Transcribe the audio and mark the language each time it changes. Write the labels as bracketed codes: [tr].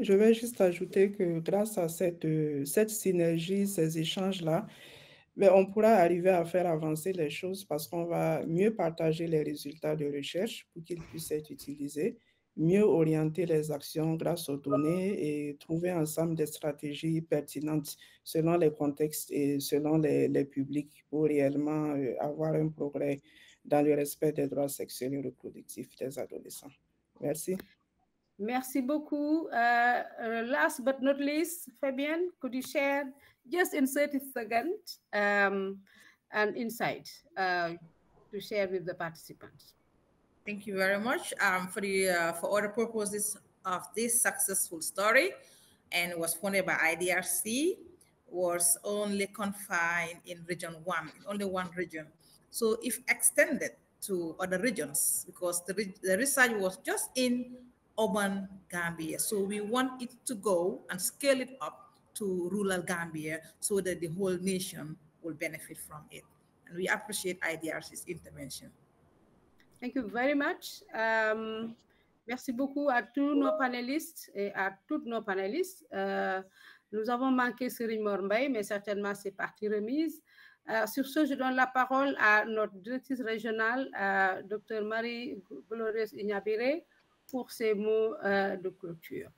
[fr] Je vais juste ajouter que grâce à cette synergie, ces échanges-là, on pourra arriver à faire avancer les choses parce qu'on va mieux partager les résultats de recherche pour qu'ils puissent être utilisés, mieux orienter les actions grâce aux données et trouver ensemble des stratégies pertinentes selon les contextes et selon les publics pour réellement avoir un progrès dans le respect des droits sexuels et reproductifs des adolescents. Merci. Merci beaucoup. [en] Last but not least, Fabienne, could you share just in 30 seconds an insight to share with the participants? Thank you very much for all the purposes of this successful story, and was funded by IDRC, was only confined in region 1, only one region. So if extended to other regions, because the research was just in urban Gambia. So we want it to go and scale it up to rural Gambia so that the whole nation will benefit from it. And we appreciate IDRC's intervention. Thank you very much. [fr] Merci beaucoup à tous nos panélistes et à toutes nos panélistes. Nous avons manqué Serigne Mor Mbaye, mais certainement c'est partie remise. Sur ce, je donne la parole à notre directrice régionale, Dr Marie-Glorieuse Ingabire, pour ses mots de clôture.